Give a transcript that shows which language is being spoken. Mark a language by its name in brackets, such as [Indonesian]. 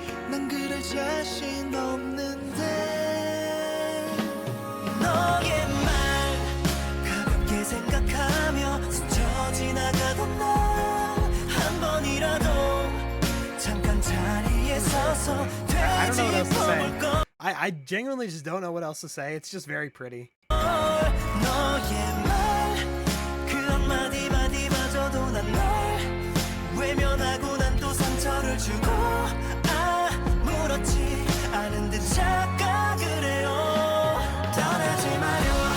[Korean] 난 그럴 자신 없는데 너의 말 가볍게 생각하며 스쳐 지나가던 날 한 번이라도 잠깐 자리에 서서 [English] I don't know what else to say. [Korean] 되짚어볼 거 [English] I genuinely just don't know what else to say. It's just very pretty. [Korean] 너의 말 그 한마디마디마저도 난 널 외면하고 난 또 상처를 주고 아무렇지 않은 듯 착각을 해요 떠나지 마요